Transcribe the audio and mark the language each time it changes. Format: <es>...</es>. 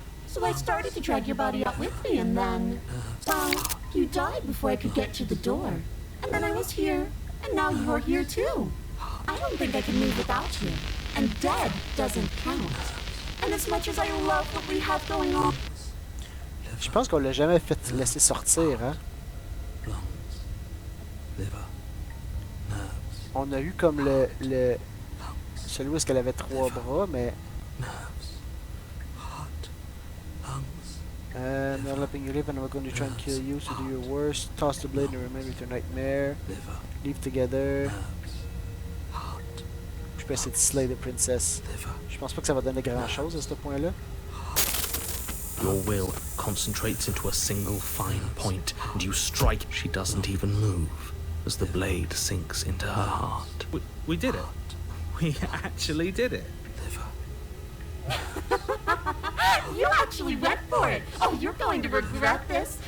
<en>So I started to drag your body out with me, and then... well, you died before I could get to the door. And then I was here, and now you're here too. I don't think I can move without you. And dead doesn't count. And as much as I love what we have going on...</en> <fr>Je pense qu'on l'a jamais fait laisser sortir, hein? On a eu comme celui où est-ce qu'elle avait 3 bras, mais...</fr> <en>Not letting you live and we're going to try and kill you, so do your worst. Toss the blade and remember your nightmare. Leave together.</en> <fr>Je peux essayer de slay the princess. Je pense pas que ça va donner grand chose à ce point-là.</fr> <en>Your will concentrates into a single fine point, and you strike. She doesn't even move as the blade sinks into her heart. We did it. We actually did it. You actually went for it! Oh, you're going to regret this!</en>